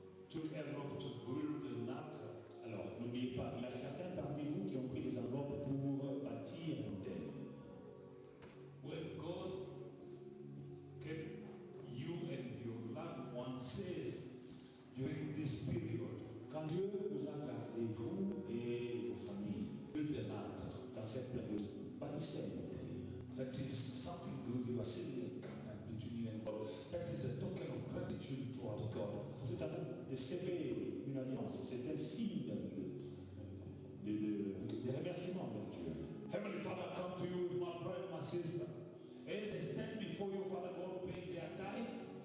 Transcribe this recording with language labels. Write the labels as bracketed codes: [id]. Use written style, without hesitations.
[en] took envelope to build the altar. [fr] Alors, n'oubliez pas, il y a certains parmi vous qui ont pris des enveloppes pour bâtir un hôtel. [en] When God kept you and your loved ones safe during this period, [fr] Quand Dieu vous a gardé, vous et vos familles, [en] build an altar. [fr] dans cette période, bâtissez un hôtel. [en] That is something good. You are sealing a covenant between you and God. That is a token of gratitude toward God. [fr] Vous êtes en train de sceller une alliance, c'est un signe de remerciement de Dieu. [en] Heavenly Father, I come to you with my brother and my sister. As they stand before you, Father God, paying their tithe,